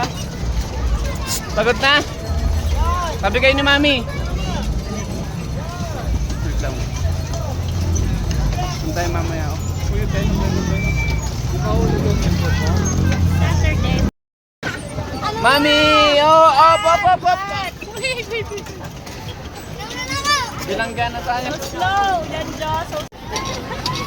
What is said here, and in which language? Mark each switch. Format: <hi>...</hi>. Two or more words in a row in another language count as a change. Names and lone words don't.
<tl>Pagod na? Sabi kayo ni Mami. Wait lang. Saan tayo mamaya? Uy, tayo. Saturday. Mami! Oh, op, op, op, op! Bilangga na tayo. Slow! Janjo! So</tl>